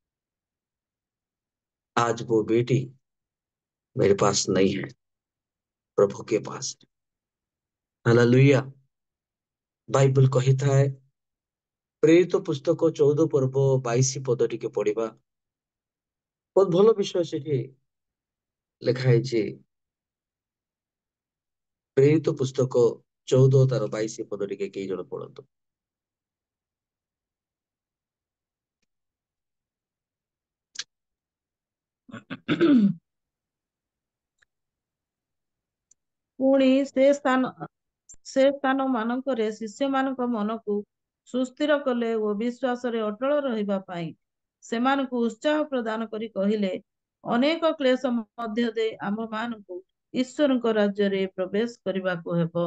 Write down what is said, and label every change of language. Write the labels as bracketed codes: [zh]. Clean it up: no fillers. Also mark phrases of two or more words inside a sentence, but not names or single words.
[hi] आज वो बेटी मेरे पास नहीं है प्रभु के पास है हालेलुया बाइबल कहता है प्रेरित पुस्तक 14 पर्व 22 पद [or] ଟିକେ ପଢ଼ିବା ବହୁତ ଭଲ ବିଷୟ ସେଠି ଲେଖା ହେଇଛି ପ୍ରେରିତ ପୁସ୍ତକ 14 ତାର 22 ପଦ ଟିକେ କେଇ ଜଣ ପଢନ୍ତୁ ପୁଣି ସେ ସ୍ଥାନ ମାନଙ୍କରେ ଶିଷ୍ୟମାନଙ୍କ ମନକୁ ସୁସ୍ଥିର କଲେ ଓ ବିଶ୍ୱାସରେ ଅଟଳ ରହିବା ପାଇଁ ସେମାନଙ୍କୁ ଉତ୍ସାହ ପ୍ରଦାନ କରି କହିଲେ ଅନେକ କ୍ଲେଶ ମଧ୍ୟ ଦେଇ ଆମମାନଙ୍କୁ ଈଶ୍ୱରଙ୍କ ରାଜ୍ୟରେ ପ୍ରବେଶ କରିବାକୁ ହେବ